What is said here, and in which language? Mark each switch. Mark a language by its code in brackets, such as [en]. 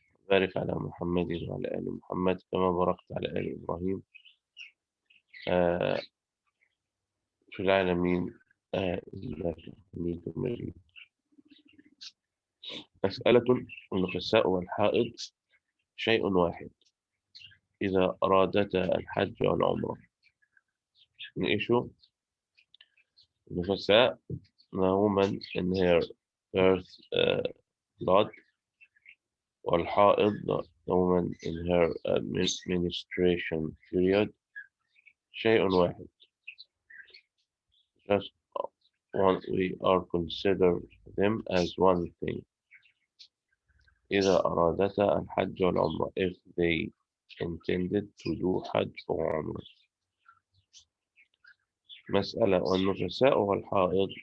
[ar] بارك على محمد وعلى آل محمد كما باركت على آل إبراهيم آه في العالمين إنك حميد مجيد. مسألة: النفساء والحائض شيء واحد إذا أرادتا الحج والعمرة. نعيشه النفساء [en] a woman in her birth blood, [ar] والحائض [en] the woman in her menstruation period. [ar] شيء واحد, [en] just one, we are consider them as one thing. [ar] إذا أرادتا الحج والعمرة, [en] if they intended to do حج or عمرة. [ar] مسألة: والنفساء والحائض.